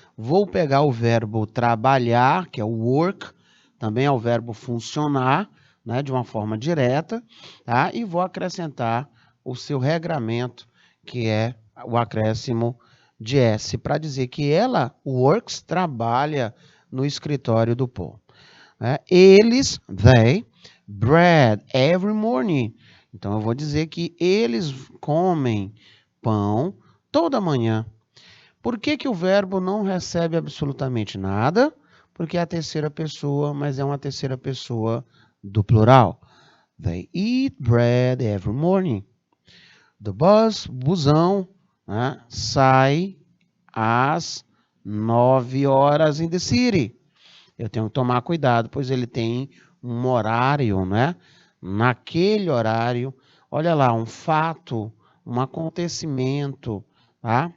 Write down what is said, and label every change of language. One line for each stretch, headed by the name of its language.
Portuguese: Vou pegar o verbo trabalhar, que é o work, também é o verbo funcionar, né? De uma forma direta, tá? E vou acrescentar o seu regramento, que é o acréscimo de S, para dizer que ela works, trabalha no escritório do Paul.
English: Eles, they, bread every morning.
Portuguese: Então, eu vou dizer que eles comem pão toda manhã. Por que que o verbo não recebe absolutamente nada? Porque é a terceira pessoa, mas é uma terceira pessoa do plural.
English: They eat bread every morning. The bus,
Portuguese: busão, né, sai às 9 horas
English: in the city.
Portuguese: Eu tenho que tomar cuidado, pois ele tem um horário, né? Naquele horário, olha lá, um fato, um acontecimento, tá?